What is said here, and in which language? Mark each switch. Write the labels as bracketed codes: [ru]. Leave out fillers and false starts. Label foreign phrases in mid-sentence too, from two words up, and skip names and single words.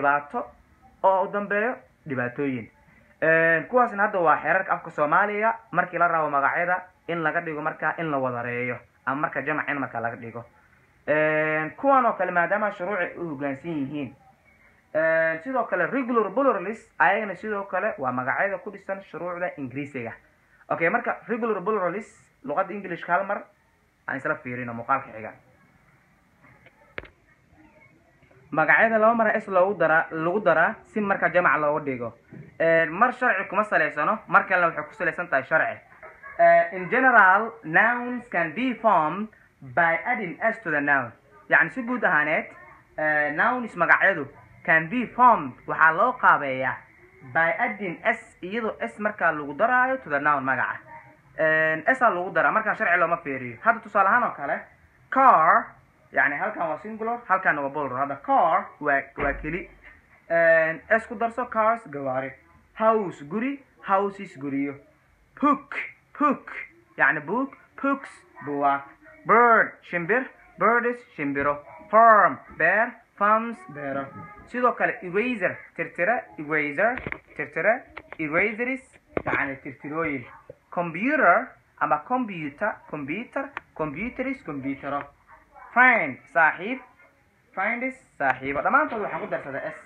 [so] dhibaato oo u dambeeyo dhibaatooyin kuwaasna hadda waa xeerarka afka Soomaaliga markii la rabo magacyada in laga dhigo markaa in la wadareeyo ama marka jamc in marka laga dhigo kuwan oo kale maadaama shuruuci u hoggaansan yihiin sidoo kale [en] regular pluralis [so] ayagana sidoo kale waa magacyada ku dhisan shuruucda Ingiriisiga okay marka [en] regular pluralis [so] luqadda English hal mar aan isla fiirino muuqaalka xiga magacyada laba mar is lagu daraa si marka jamc loogu dhigo mar sharci kuma saleysano marka la wuxuu ku saleysan tahay sharci [en] in general nouns can be formed by adding s to the noun [so] yani si guud ahaaneed [en] nouns magacyadu can be formed [so] waxaa loo qaabeeyaa [en] by adding s [so] iyadoo s markaa lagu daraayo [en] to the noun [so] magaca s aa lagu daraa markaan sharci looma fiiriyo hadda tusaale ahaan oo kale car يعني halkan waa singular halkan waa plural hada car waa keli s ku darso cars gawaari house guri houses guriyo hook يعني book books buwaag bird shimbir birds shimbiro farm bear farms beero sidoo kale eraser tirtira erasers يعني tirtirooyin computer ama computers computero friend saaxiib friends saaxiibo dhamaantood waxaan ku darsadaa s